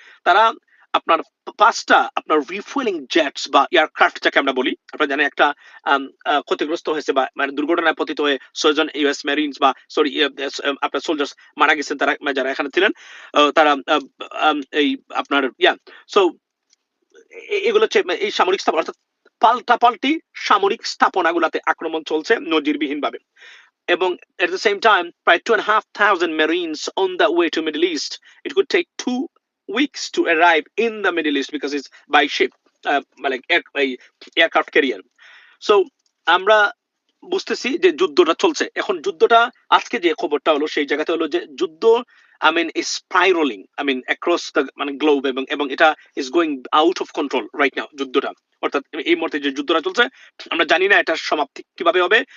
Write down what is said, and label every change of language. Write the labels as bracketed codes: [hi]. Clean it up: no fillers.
[bn] তারা আপনার 5টা আপনার রিফুয়েলিং জেটস বা এয়ারক্রাফট যাকে আমরা বলি, আপনারা জানেন একটা ক্ষতিগ্রস্ত হয়েছে বা মানে দুর্ঘটনায় পতিত হয়ে 6 জন ইউএস মেরিনস বা সরি আপনার সোলজার্স মারা গেছেন, তারা যারা এখানে ছিলেন। তারা এই আপনার সো এগুলো হচ্ছে এই সামরিক স্থাপনা, অর্থাৎ পাল্টাপাল্টি সামরিক স্থাপনাগুলোতে আক্রমণ চলছে নজিরবিহীন ভাবে। [en] এবং at the same time প্রায় 2,500 marines on the way to Middle East. It could take 2 weeks to arrive in the Middle East because it's by ship, like aircraft carrier. [bn] So আমরা বুঝতেছি যে যুদ্ধটা চলছে এখন। যুদ্ধটা আজকে যে খবরটা হলো সেই জায়গাতে হলো যে যুদ্ধ [en] is spiraling across the [bn] মানে গ্লোব, এবং এটা [en] is going out of control right now [bn] যুদ্ধটা। অর্থাৎ এই মুহূর্তে যে যুদ্ধটা চলছে আমরা জানি না এটার সমাপ্তি কিভাবে হবে।